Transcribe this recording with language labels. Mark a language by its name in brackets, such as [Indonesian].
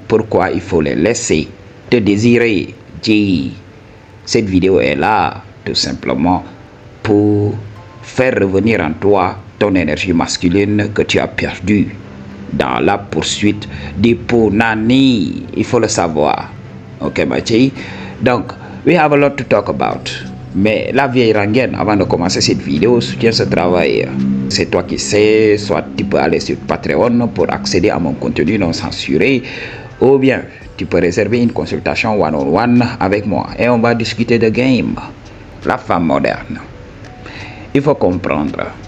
[French] Pourquoi il faut les laisser te désirer, Jay. Cette vidéo est là tout simplement pour faire revenir en toi ton énergie masculine que tu as perdue dans la poursuite du punani. Il faut le savoir. Ok, Jay. [English] Donc, we have a lot to talk about. [French] Mais la vieille rengaine, avant de commencer cette vidéo, soutient ce travail. C'est toi qui sais, soit tu peux aller sur Patreon pour accéder à mon contenu non censuré, ou bien tu peux réserver une consultation one-on-one avec moi et on va discuter de game. La femme moderne. Il faut comprendre.